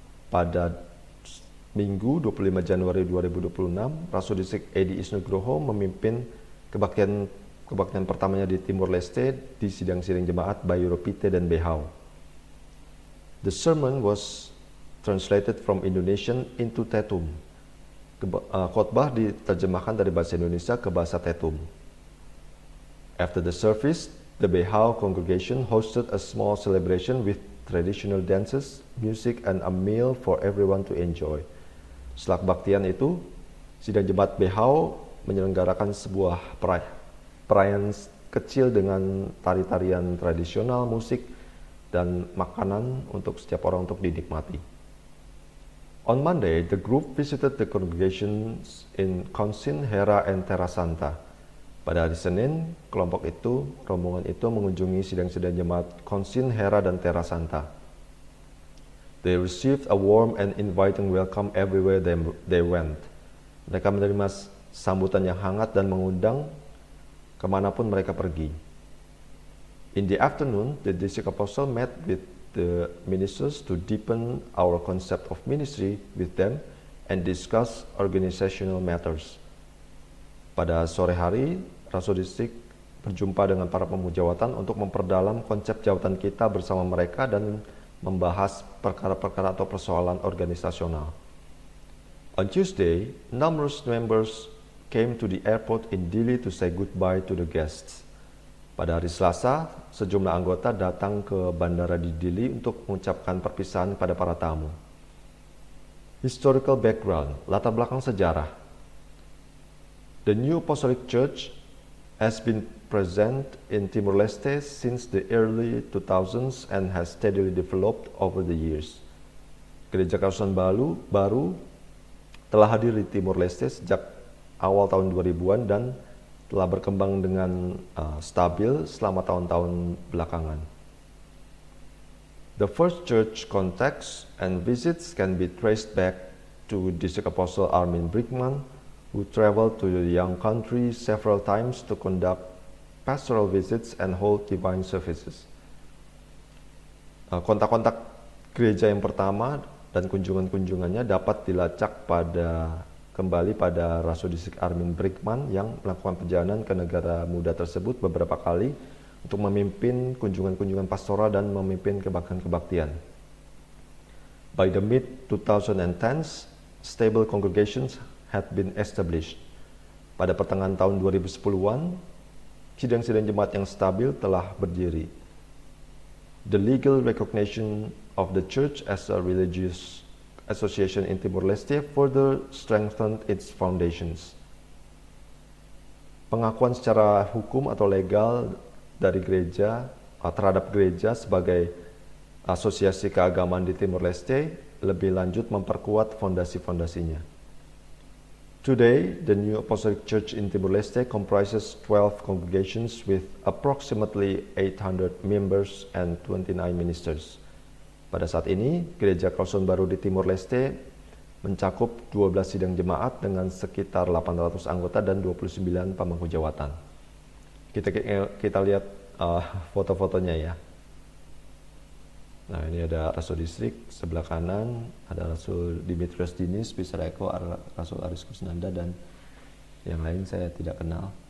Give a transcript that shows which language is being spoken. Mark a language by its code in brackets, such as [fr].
[id] Pada Minggu 25 Januari 2026, Rasul Distrik Edis Nugroho memimpin kebaktian pertamanya di Timor-Leste di sidang-sidang jemaat Bairopite dan Behau. [en] The sermon was translated from Indonesian into Tetum. [id] Khotbah diterjemahkan dari bahasa Indonesia ke bahasa Tetum. [en] After the service, the Behau congregation hosted a small celebration with traditional dances, music, and a meal for everyone to enjoy. [id] Setelah kebaktian itu, sidang jemaat Behau menyelenggarakan sebuah perayaan kecil dengan tari-tarian tradisional, musik, dan makanan untuk setiap orang untuk dinikmati. [en] On Monday, the group visited the congregations in Konsin, Hera, and Terra Santa. [id] Pada hari Senin, rombongan itu mengunjungi sidang-sidang jemaat Konsin, Hera, dan Terra Santa. [en] They received a warm and inviting welcome everywhere they went. [id] Mereka menerima sambutan yang hangat dan mengundang kemanapun mereka pergi. [en] In the afternoon, the district apostle met with the ministers to deepen our concept of ministry with them and discuss organizational matters. [id] Pada sore hari, Rasul Distrik berjumpa dengan para pemujawatan untuk memperdalam konsep jawatan kita bersama mereka dan membahas perkara-perkara atau persoalan organisasional. [en] On Tuesday, numerous members came to the airport in Dili to say goodbye to the guests. [id] Pada hari Selasa, sejumlah anggota datang ke bandara di Dili untuk mengucapkan perpisahan pada para tamu. [en] Historical background, [id] latar belakang sejarah. [en] The New Apostolic Church has been present in Timor-Leste since the early 2000s and has steadily developed over the years. [id] Gereja Kerasulan baru telah hadir di Timor-Leste sejak awal tahun 2000-an dan telah berkembang dengan stabil selama tahun-tahun belakangan. [en] The first church contacts and visits can be traced back to District Apostle Armin Brickman, who traveled to the young country several times to conduct pastoral visits and hold divine services. [id] Kontak-kontak gereja yang pertama dan kunjungan-kunjungannya dapat dilacak pada kembali pada Rasul Distrik Armin Brigman yang melakukan perjalanan ke negara muda tersebut beberapa kali untuk memimpin kunjungan-kunjungan pastoral dan memimpin kebaktian. [en] By the mid-2010s, stable congregations had been established. [id] Pada pertengahan tahun 2010-an, sidang-sidang jemaat yang stabil telah berdiri. [en] The legal recognition of the church as a religious association in Timor-Leste further strengthened its foundations. [id] Pengakuan secara hukum atau legal dari gereja terhadap gereja sebagai asosiasi keagamaan di Timor-Leste lebih lanjut memperkuat fondasi-fondasinya. [en] Today, the New Apostolic Church in Timor-Leste comprises 12 congregations with approximately 800 members and 29 ministers. [id] Pada saat ini, Gereja Kausun Baru di Timor-Leste mencakup 12 sidang jemaat dengan sekitar 800 anggota dan 29 pemangku jawatan. Kita lihat foto-fotonya ya. Nah, ini ada Rasul Distrik, sebelah kanan ada Rasul Dimitrios Dinis, Pisareko, Rasul Aris Kusnanda, dan yang lain saya tidak kenal.